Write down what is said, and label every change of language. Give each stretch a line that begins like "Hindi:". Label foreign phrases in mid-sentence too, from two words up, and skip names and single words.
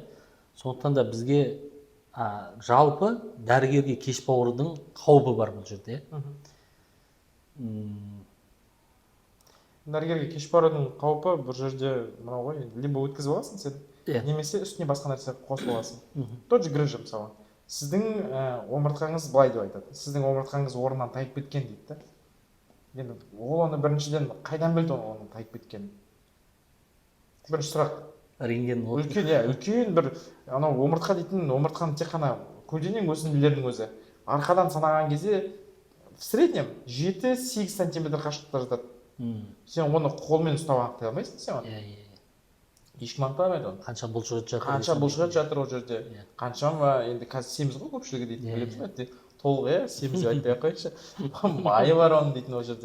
Kazakh: Сондықтан да бізге жалпы дәрігерге кеш барудың қаупі бар бұл жерде. Дәрігерге кеш барудың қаупі бұл жерде мынау ғой, либо өткізіп аласың сен, немесе үстіне басқа нәрсе қосып аласың.
Russian: Тот же
Kazakh: грыжа мысалы. Сіздің омыртқаңыз былай деп айтады. Сіздің омыртқаңыз орнынан тайып кеткен дейді да. Енді ол оны біріншіден қайдан білді оның тайып кеткенін? Бірінші сұрақ. Рентген үлкен бір анау омыртқа дейтін, омыртқаның тек қана көлденең өсінділердің өзі арқадан санаған кезде
Russian: в среднем
Kazakh: 7-8 сантиметр қашықтықта жатады. Сен оны қолмен ұстап анықтай алмайсың сен оны. Ешкім анықтай алмайды оны. Қанша бұлшық жатыр ол жерде. Қаншама енді қазір семіз ғой көпшілігі дейтін, білеміз ба? Толық семіз деп айтпай ақ қойшы. Майы бар оның дейтін ол жерде.